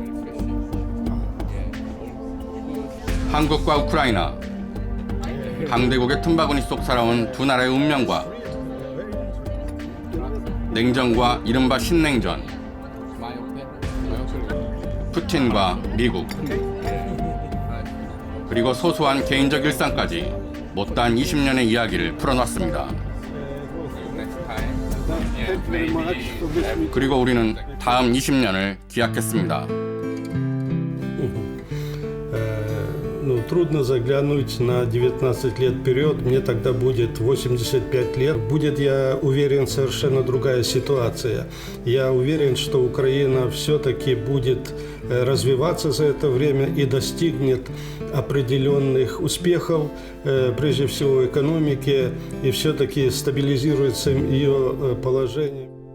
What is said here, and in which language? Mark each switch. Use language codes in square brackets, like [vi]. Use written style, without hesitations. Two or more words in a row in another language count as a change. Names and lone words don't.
[ko] 한국과 우크라이나, 강대국의 틈바구니 속 살아온 두 나라의 운명과 냉전과 이른바 신냉전, 푸틴과 미국, 그리고 소소한 개인적 일상까지 못다한 20년의 이야기를 풀어놨습니다. 그리고 우리는 다음 20년을 기약했습니다. [ru] Трудно заглянуть на 19 лет вперед. Мне тогда будет 85 лет. Будет, я уверен, совершенно другая ситуация. Я уверен, что Украина все-таки будет развиваться за это время и достигнет определенных успехов, прежде всего в экономике, и все-таки стабилизируется ее положение.